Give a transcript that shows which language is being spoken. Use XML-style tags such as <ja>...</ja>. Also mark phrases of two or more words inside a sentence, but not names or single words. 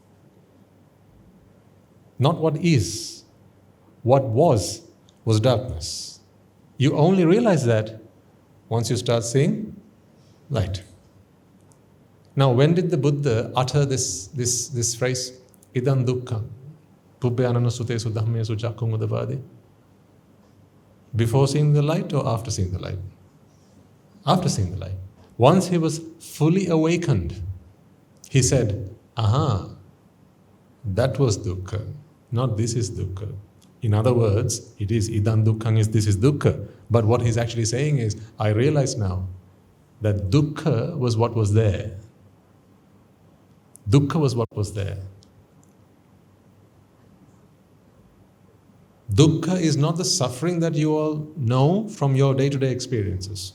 <en>Not what is. What was darkness. You only realize that once you start seeing light. Now, when did the Buddha utter this phrase?</en> <pi>Idam dukkha. Pubbyanana sutesu dhammesu chakkhum udavadi.</pi> <en>Before seeing the light or after seeing the light? After seeing the light. Once he was fully awakened, he said, aha, that was dukkha, not this is dukkha. In other words, it is</en> <pi>idam dukkham</pi> <en>is this is dukkha. But what he's actually saying is, I realize now that dukkha was what was there. Dukkha was what was there. Dukkha is not the suffering that you all know from your day-to-day experiences.</en>